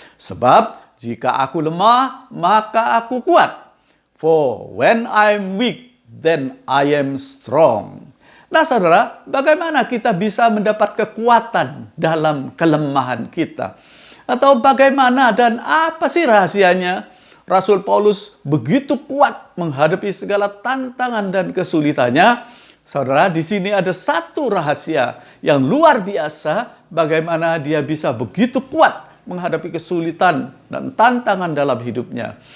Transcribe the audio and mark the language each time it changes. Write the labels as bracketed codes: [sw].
[id] Sebab jika aku lemah, maka aku kuat. [en] For when I'm weak, then I am strong. [id] Nah saudara, bagaimana kita bisa mendapat kekuatan dalam kelemahan kita? Atau bagaimana dan apa sih rahasianya? Rasul Paulus begitu kuat menghadapi segala tantangan dan kesulitannya. Saudara, di sini ada satu rahasia yang luar biasa bagaimana dia bisa begitu kuat menghadapi kesulitan dan tantangan dalam hidupnya.